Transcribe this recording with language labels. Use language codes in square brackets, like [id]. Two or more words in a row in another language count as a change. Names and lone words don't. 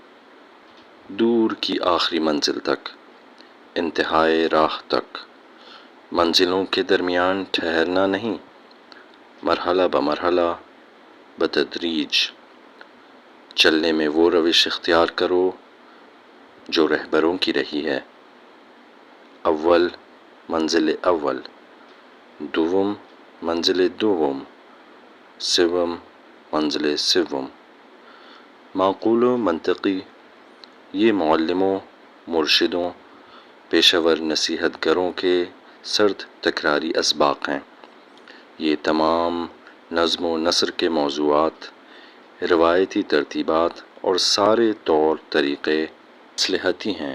[ur] دور کی آخری منزل تک، انتہائے راہ تک۔ منزلوں کے درمیان ٹھہرنا نہیں، مرحلہ بمرحلہ بتدریج چلنے میں وہ روش اختیار کرو جو رہبروں کی رہی ہے۔ اول منزل اول، دوم منزل دوم، سوم منزل سوم۔ معقول و منطقی یہ معلموں، مرشدوں، پیشہ ور نصیحت گروں کے سرد تکراری اسباق ہیں۔ یہ تمام نظم و نثر کے موضوعات، روایتی ترتیبات اور سارے طور طریقے مصلحتی ہیں۔